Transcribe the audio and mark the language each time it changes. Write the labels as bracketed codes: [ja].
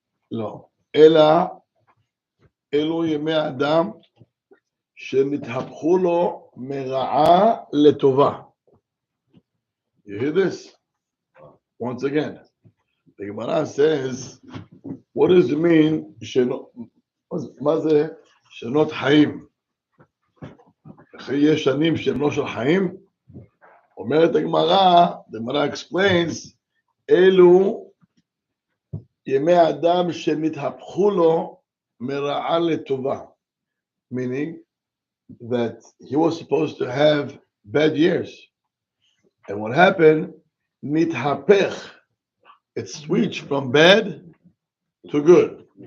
[he] לא. אלו ימי אדם שנתהפכו לו מרעה לטובה. [en] You hear this? Once again, the Gemara says, what does it mean? [he] מה זה שנות חיים? אחרי יש שנים שהם לא של חיים? אומרת הגמרא, [en] the Gemara explains, [he] אלו ימי האדם שנתהפכו לו מרעה לטובה. [en] Meaning that he was supposed to have bad years. And what happened? Nithapech. It switched from bad to good.